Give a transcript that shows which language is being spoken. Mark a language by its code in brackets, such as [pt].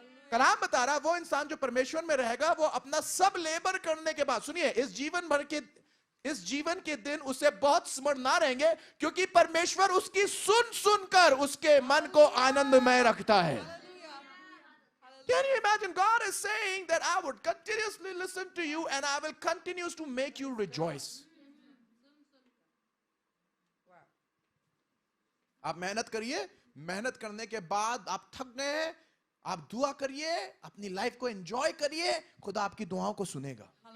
[hi] कलाम बता रहा है वो इंसान जो परमेश्वर में रहेगा वो अपना सब लेबर करने के बाद, सुनिए, इस जीवन के दिन उसे बहुत स्मरण ना रहेंगे क्योंकि परमेश्वर उसकी सुन सुनकर उसके मन को आनंदमय रखता है. [en] Can you imagine? God is saying that I would continuously listen to you and I will continue to make you rejoice. [hi] आप मेहनत करिए, मेहनत करने के बाद आप थक गए हैं, आप दुआ करिए, अपनी लाइफ को एंजॉय करिए, खुदा आपकी दुआओं को सुनेगा.